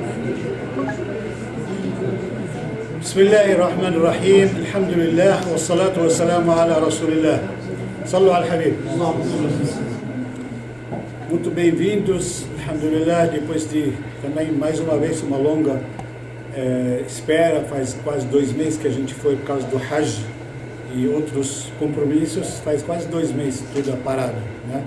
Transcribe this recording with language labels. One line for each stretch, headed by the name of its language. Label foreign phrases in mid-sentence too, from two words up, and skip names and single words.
Arabic: بسم الله الرحمن الرحيم. Alhamdulillah. والصلاة والسلام على رسول الله. صلوا على الحبيب.
Portuguese: Muito bem-vindos, alhamdulillah, depois de também mais uma vez uma longa espera, faz quase 2 meses que a gente foi por causa do Hajj e outros compromissos, faz quase 2 meses tudo parado, né?